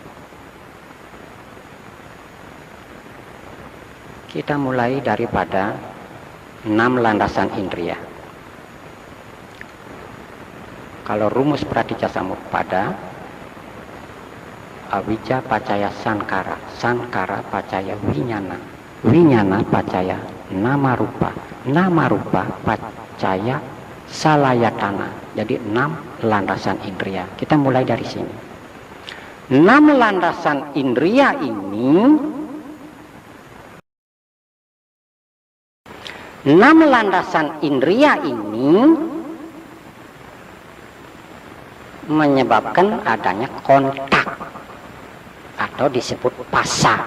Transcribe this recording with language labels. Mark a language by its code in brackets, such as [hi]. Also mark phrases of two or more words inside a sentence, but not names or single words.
[id] Kita mulai daripada 6 landasan indria. Kalau rumus [pi] Pratitya Samuppada, awija pacaya sankara, sankara pacaya winyana, winyana pacaya nama rupa, nama rupa pacaya salayatana. [id] Jadi 6 landasan indria. Kita mulai dari sini. 6 landasan indria ini, 6 landasan indria ini menyebabkan adanya kontak atau disebut pasa.